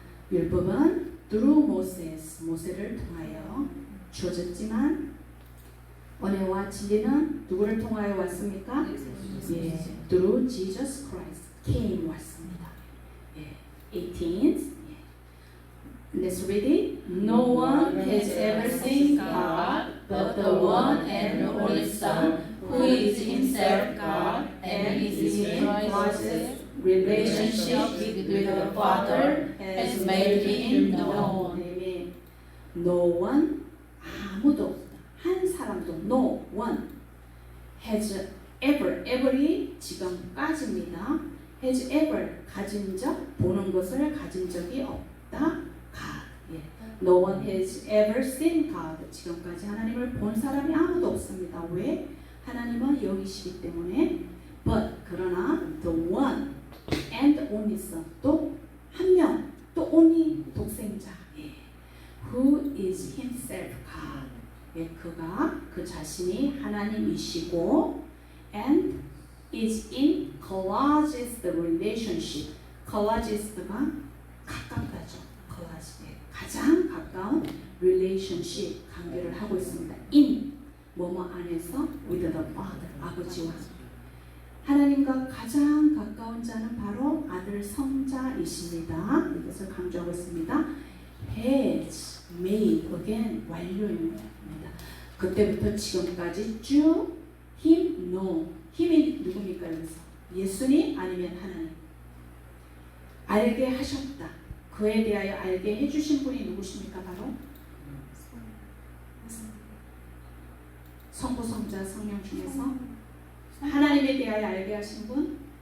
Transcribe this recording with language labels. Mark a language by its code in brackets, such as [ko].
[ko] 율법은 [en] through Moses, [ko] 모세를 통하여 주어졌지만 은혜와 진리는 누구를 통하여 왔습니까? [en] 예, through Jesus Christ came [ko] 왔습니다. 예, [en] 18. Let's read it. No one has ever seen God but the one and only Son, who is himself God and is in close relationship with the Father, has made him known. Amen. No one, [ko] 아무도, 한 사람도, [en] no one has ever, ever이 [ko] 지금까지입니다. has ever, 가진 적, 보는 것을 가진 적이 없다. [en] God. 예. No one has ever seen God. [ko] 지금까지 하나님을 본 사람이 아무도 없습니다. 왜? 하나님은 영이시기 때문에. [en] But [ko] 그러나 [en] the one and only Son, [ko] 또 한 명, 또 [en] only [ko] 독생자. [en] 예. Who is himself God. [ko] 예, 그가 그 자신이 하나님이시고 [en] and is in closest relationship. [ko] closest가 가깝다죠. 가장 가까운 relationship 관계를 하고 있습니다. in 뭐뭐 안에서 [en] with the Father [ko] 아버지와 하나님과 가장 가까운 자는 바로 아들 성자이십니다. 이것을 강조하고 있습니다. [en] has made again [ko] 완료입니다. 그때부터 지금까지 쭉 [en] him know [ko] 힘이 누굽니까 여기서? 예수님 아니면 하나님 알게 하셨다. 그에 대하여 알게 해주신 분이 누구십니까? 바로 성부, 성자, 성령 중에서 하나님에 대하여 알게 하신 분?